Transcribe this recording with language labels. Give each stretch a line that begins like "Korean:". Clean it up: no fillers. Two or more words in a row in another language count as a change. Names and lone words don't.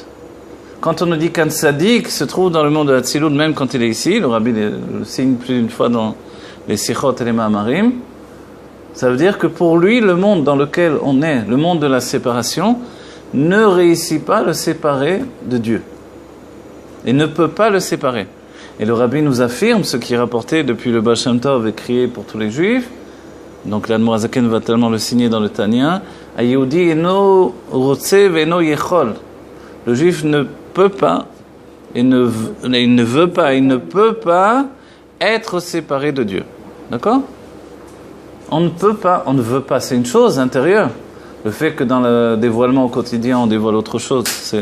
French: Quand on nous dit qu'un tzaddik se trouve dans le monde de Hatzilut, même quand il est ici, le Rabbi le signe plus d'une fois dans les Sichot et les Ma'amarim, ça veut dire que pour lui, le monde dans lequel on est, le monde de la séparation, ne réussit pas à le séparer de Dieu. Et ne peut pas le séparer. Et le Rabbi nous affirme, ce qui est rapporté depuis le Baal Shem Tov et crié pour tous les Juifs, donc l'Admor HaZaken va tellement le signer dans le Tanya,
Hebrew: היהודי אינו רוצה ואינו יכול.
French: Le Juif ne peut pas, il ne peut pas être séparé de Dieu. D'accord? On ne peut pas, on ne veut pas, c'est une chose intérieure. Le fait que dans le dévoilement au quotidien, on dévoile autre chose, c'est...